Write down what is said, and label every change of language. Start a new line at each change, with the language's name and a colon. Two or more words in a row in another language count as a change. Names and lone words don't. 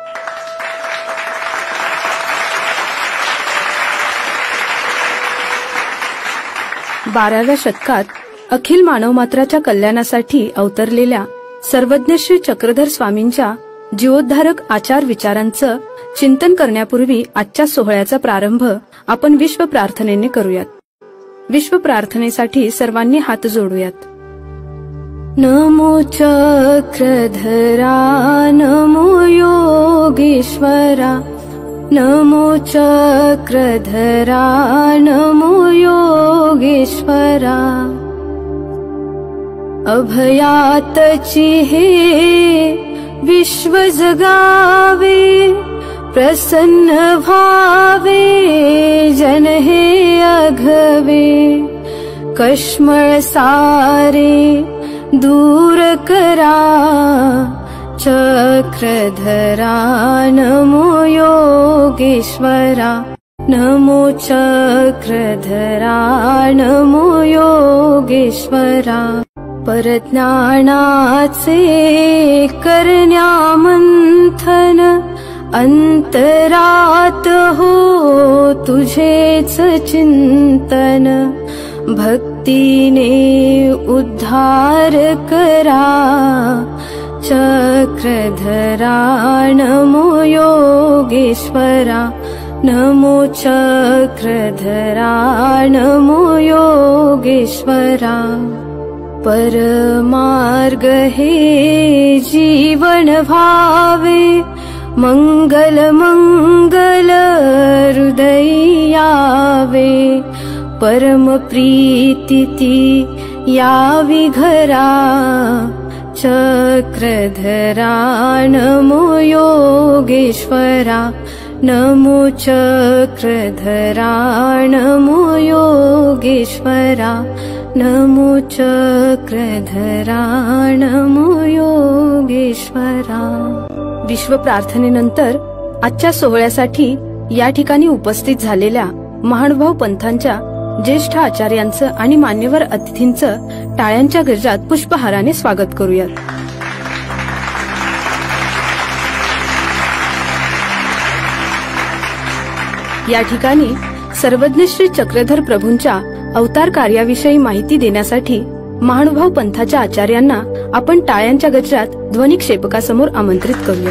Marathi: बाराव्या शतकात अखिल मानवमात्राच्या कल्याणासाठी अवतरलेल्या सर्वज्ञ श्री चक्रधर स्वामींच्या जीवोद्धारक आचार विचारांचं चिंतन करण्यापूर्वी आजच्या सोहळ्याचा प्रारंभ आपण विश्व प्रार्थनेने करूयात। विश्व प्रार्थनेसाठी सर्वांनी हात जोडूयात। नमो चक्रधरा नमो योगेश्वरा, नमो चक्रधरा नमो योगेश्वरा। अभयातची हे विश्व जगावे, प्रसन्न भावे जन हे अघवे। कश्मळ सारे दूर करा, चक्रधरा नमो योगेश्वरा, नमो चक्रधरा नमो योगेश्वरा। परज्ञानाचे करण्यामंथन, अंतरात हो तुझेच चिंतन। भक्तीने उद्धार करा, चक्रधरा नमो योगेश्वरा, नमो चक्रधरा नमो योगेश्वरा। परमार्ग हे जीवन भावे, मंगल मंगल हृदयी यावे। परम प्रीती ती यावी घरा, चक्रधरा नमो योगेश्वरा, नमो चक्रधरा नमो योगेश्वरा, नमो चक्रधरा नमो योगेश्वरा। विश्व प्रार्थनेनंतर आजच्या सोहळ्यासाठी या ठिकाणी उपस्थित झालेल्या महानुभाव पंथांच्या ज्येष्ठ आचार्यांचं आणि मान्यवर अतिथींचं टाळ्यांच्या गजरात पुष्पहाराने स्वागत करूयात। या ठिकाणी सर्वज्ञ श्री चक्रधर प्रभूंच्या अवतार कार्याविषयी माहिती देण्यासाठी महानुभाव पंथाच्या आचार्यांना आपण टाळ्यांच्या गजरात ध्वनिक्षेपकासमोर आमंत्रित करूया।